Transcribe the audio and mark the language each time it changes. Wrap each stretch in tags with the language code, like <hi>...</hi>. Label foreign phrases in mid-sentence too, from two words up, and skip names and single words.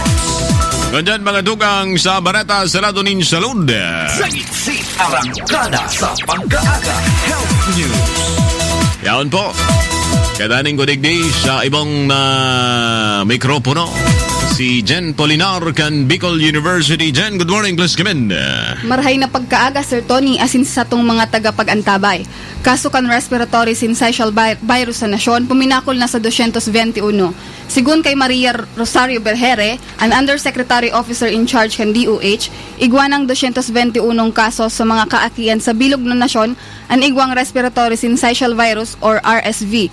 <bik>Ganyan mga dugang sa barata sa Ladonin Salud. Sagit arangkada sa pagkaaga.</bik> <en>Health News.</en> <bik>Yaon po. Kadaning ko digdi sa ibang mikropono. Si Jen Polinar kan Bicol University.</bik> <en>Jen, good morning. Please come in.</en> <bik>Marhay na pagkaaga, Sir Tony, asin sa tong mga tagapag-antabay. Kaso kan</bik> <en>respiratory syncytial virus</en> <bik>sa nasyon, puminakol na sa 221. Sigun kay Maria Rosario Berhere, an</bik> <en>Undersecretary Officer in Charge</en> <bik>kan DOH, igwanang 221 kaso sa mga kaakian sa bilog na nasyon, ang igwang</bik> <en>respiratory syncytial virus</en> <bik>or RSV.</bik>